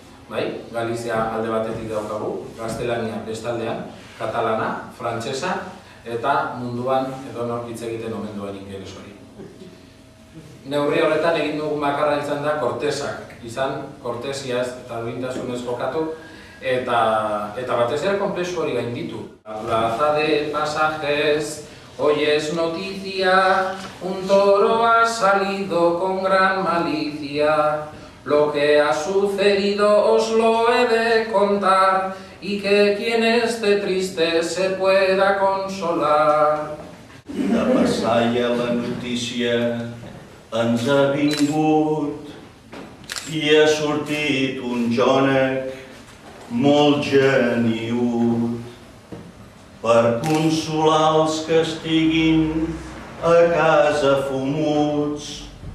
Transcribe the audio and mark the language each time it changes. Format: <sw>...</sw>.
<eu>Bai, Galizia alde batetik daukagu, gaztelania bestaldean, katalana, frantsesa eta munduan edonork hitz egiten omen duen ingeles hori. Neurri horretan egin dugun bakarra izan da kortesak, izan kortesiaz eta duintasunez jokatu eta batez ere konplexu hori gainditu.</eu> <es>Plaza de pasajes, hoy es noticia, un toro ha salido con gran malicia. Lo que ha sucedido os lo he de contar y que quien esté triste se pueda consolar.</es> <ca>De Passaia la notícia ens ha vingut i ha sortit un jònec molt geniüt per consolar els que estiguin a casa fumuts.</ca>